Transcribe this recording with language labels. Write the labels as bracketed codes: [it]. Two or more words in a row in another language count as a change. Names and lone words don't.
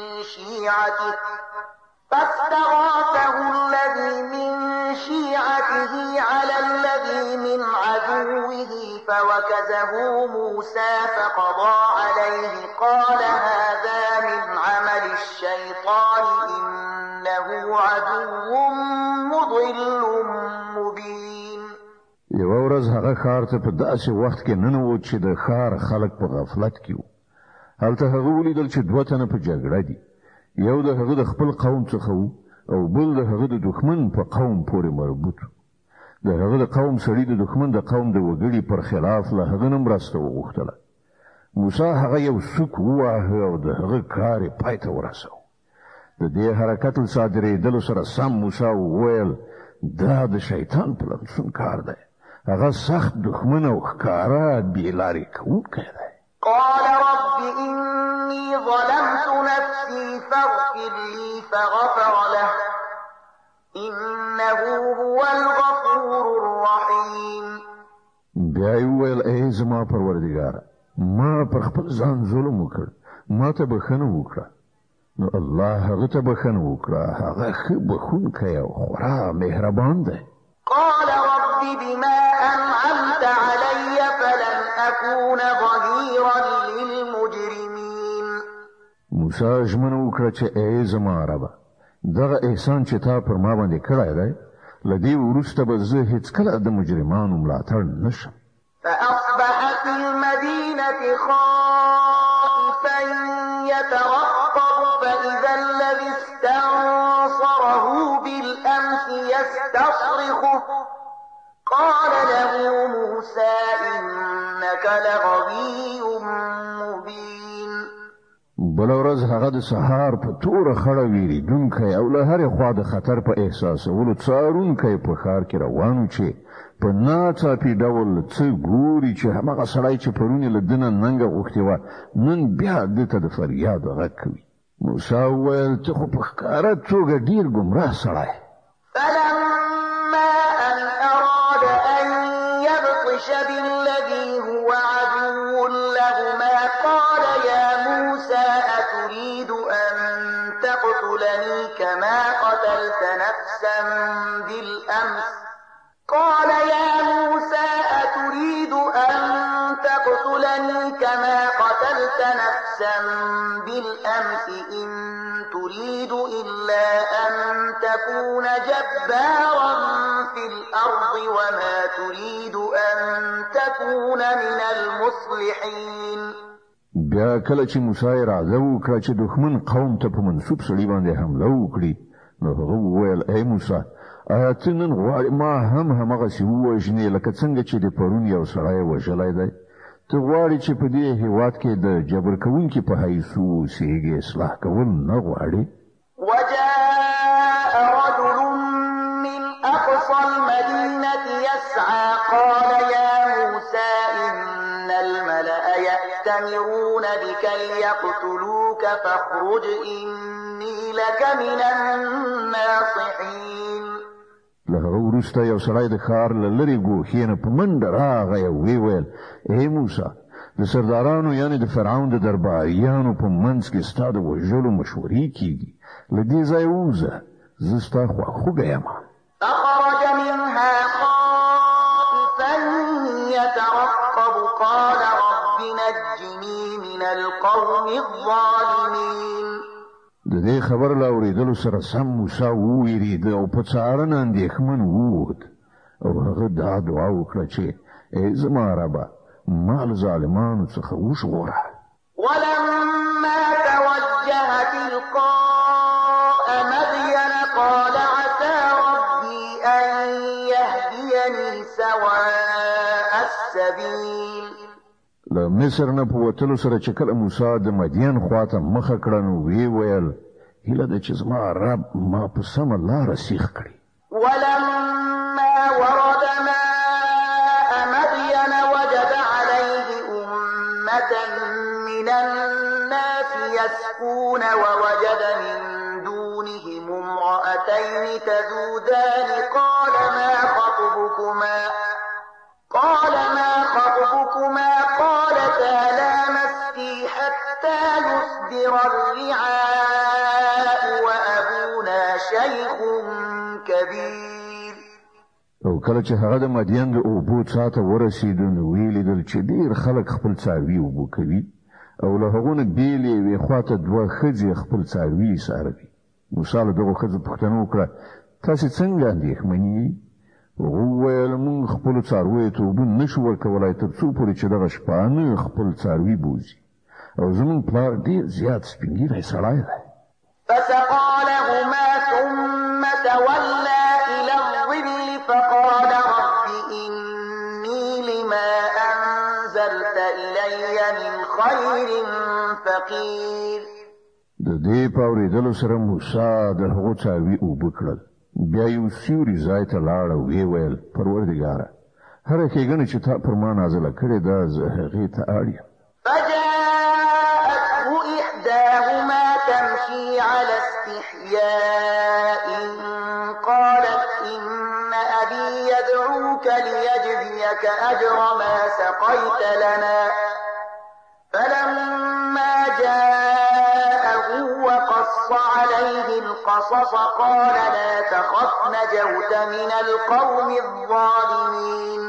[ar] شيعته على الذي من عدوه فوكزه موسى فقضى عليه قال هذا من عمل الشيطان إنه عدو مضل مبين. [ps] یو ورځ هغه ښار ته په داسې وخت کې ننوت چې د ښار خلک په غفلت کې وو. هلته هغه ولیدل چې دوه تنه په جګړه دي. یو د هغه د خپل قوم څخه او بل د هغه د دښمن په قوم پورې مربوط. د هغه د قوم سړي د دښمن د قوم د وګړي پر خلاف له هغه نه مرسته وغوښتله. موسی هغه یو سوک وواهه او د هغه کار یې پای ته ورساوه. د دې حرکت له صادرېدلو سره سم موسی وویل دا د شیطان پلمسون کار دی. هغه سخت دښمن او ښکاره بېلارې کوونکی دی. [ar] قال رب إني ظلمت نفسي فاغفر لي فغفر له إنه هو الغفور الرحيم. [ps] بیا یې وویل ای زما پروردګاره ما پر خپل ځان ظلم وکړ ما ته بښنه وکړه. نو الله هغه ته بښنه وکړه هغه ښه بښونکی او خورا مهربان دی. [ar] قال رب بما أنعمت علي فلن أكون ظهيرا للمجرمين. [ps] موسی ژمنه وکړه چې ای زما ربه دغه احسان چې تا پر ما باندې کړی دی له دې وروسته به زه هېڅکله د مجرمانو ملاتړ نشم. [ar] فأصبح في المدينة خائفا يترقب فإذا الذي استنصره بالأمس يستصرخه قال له موسى إنك لغوي مبين. [ps] بل ورځ هغه د سهار په توره خړه ویریدونکی او له هرې خوا د خطر په احساسولو څارونکی په ښار کې روان و چې په ناڅاپي ډول څه ګوري چې هماغه سړی چې پرون یې له ده نه ننګه غوښتې وه نن بیا ده ته د فریاد غږ کوي. موسی وویل ته خو په ښکاره توګه ډېر ګمراه سړی. [ar] فلما أن أراد أن يبطش بالذي هو عدو لهما قال يا موسى أتريد أن تقتلني كما قتلت نفسا بالأمس قال يا موسى أتريد أن تقتلني كما قتلت نفسا بالأمس إن تريد إلا أن تكون جبارا في الأرض وما تريد أن تكون من المصلحين. [ps] بیا کله چې موسی راځه وکړه چې دښمن قوم ته په منسوب سړي باندې حمله وکړي نو هغه وویل ای موسی آیا ته نن غواړې ما هم همغسې ووژنې لکه څنګه چې د پرون یو سړی وژلی دی ته غواړې چې په دې هېواد کې د جبر کوونکي په حیث اوسېږې اصلاح کول نه غواړې [ar] وجاء رجل من أقصى المدينة يسعى قال يا موسى إن الملأ يأتمرون بك ليقتلوك فاخرج إني لك من الناصحين [ps] له هغه وروسته یو سړی د ښار له لرې ګوښې نه په منډه راغی او ویې ویل ای موسی د سردارانو یعنې د فرعون د درباریانو په منځ کې ستا د وژلو مشورې کېږي له دې ځایه ووځه زه ستا خواخوږی یم [ar] فخرج منها خائفا يترقب قال رب نجني من القوم الظالمين [ps] د دې خبر له اورېدلو سره سم موسی وویرېده او په څارنه اندېښمن ووت او هغه دا دعا وکړه چې ای زما ربه ما له ظالمانو څخه وژغوره [ar] ولما توجه تلقاء مدين قال عسى ربي أن يهديني سواء السبيل [ps] له مصر نه په وتلو سره چې کله موسی د مدین خواته مخه کړه نو وی ویل هیله ده چې زما رب ما په سمه لاره سیخ کړي [ar] ولما ورد ماء مدين وجد عليه أمة من الناس يسقون ووجد من دونهم امرأتين تذودان قال ما خطبكما قالتا لا نسقي حتى يصدر الرعاء وأبونا شيخ كبير [ps] او کله چې هغه د مدین د اوبو څاته ورسېدو نو ویلیدل چې ډېر خلک خپل څاروي اوبه کوي او له هغو نه بېل یوې خواته دوه ښځې خپل څاروي څاروي موسی له دغو ښځو پوښتنه وکړه تاسې څنګه اندېښمنې یئ وویل موږ خپلو څارویو ته اوبه نشو ورکولی تر څو پورې چې دغه شپانه خپل څاروي بوځي او زموږ پلار ډېر زیات سپین ږیری سړی دی [ar] فسقى لهما ثم تولى إلى الظل فقال رب إني لما أنزلت إلي من خير فقير [ps] د دې په اورېدلو سره موسی د هغو څاروي اوبه کړل بیا یو سیوري ځای ته لاړ او ویې ویل پروردګاره هره ښېګڼه چې تا پر ما نازله کړې ده زه هغې ته اړ یم [ar] فجاءته إحداهما تمشي على استحياء قالت إن أبي يدعوك ليجزيك أجر ما سقيت لنا فلما جاءه وقص عليه القصص قال لا تخف نجوت من القوم الظالمين